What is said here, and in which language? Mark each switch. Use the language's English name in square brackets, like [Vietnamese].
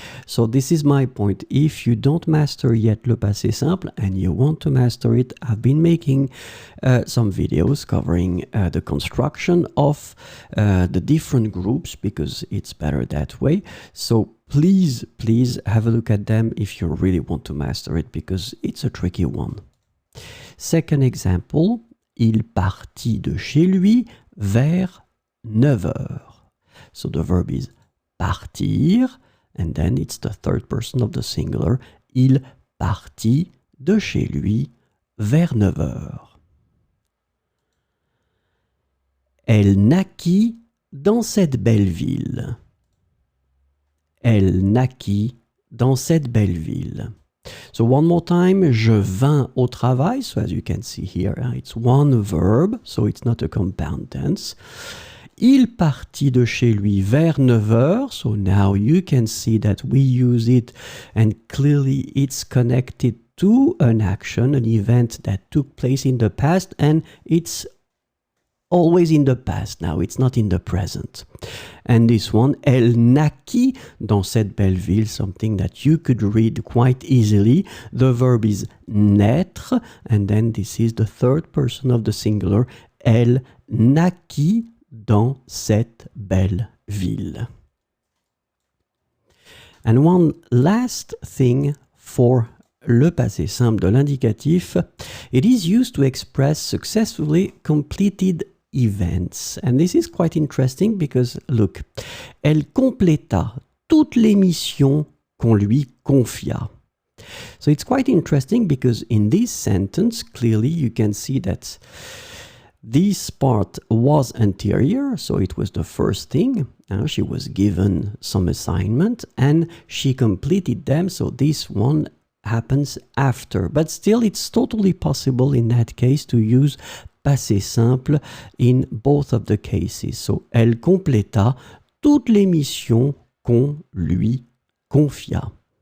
[English] So this is my point. If you don't master yet le passé simple and you want to master it, I've been making some videos covering the construction of the different groups because it's better that way. So please have a look at them if you really want to master it because it's a tricky one. Second example, [French] il partit de chez lui vers 9 heures. [English] So the verb is partir, and then it's the third person of the singular. [French] Il partit de chez lui vers 9 heures. Elle naquit dans cette belle ville. Elle naquit dans cette belle ville. [English] So one more time, [French] je vins au travail. [English] So as you can see here, it's one verb, so it's not a compound tense. [French] Il partit de chez lui vers 9 heures. [English] So now you can see that we use it and clearly it's connected to an action, an event that took place in the past, and it's always in the past now, it's not in the present. And this one, [French] elle naquit dans cette belle ville, [English] something that you could read quite easily. The verb is naître, and then this is the third person of the singular. [French] Elle naquit dans cette belle ville. [English] And one last thing for [French] le passé simple de l'indicatif, [English] it is used to express successfully completed events. And this is quite interesting because, look, [French] elle compléta toutes les missions qu'on lui confia. [English] So it's quite interesting because in this sentence, clearly you can see that this part was anterior, so it was the first thing. She was given some assignment and she completed them, so this one happens after. But still, it's totally possible in that case to use passé simple in both of the cases. [French] So, elle compléta toutes les missions qu'on lui confia.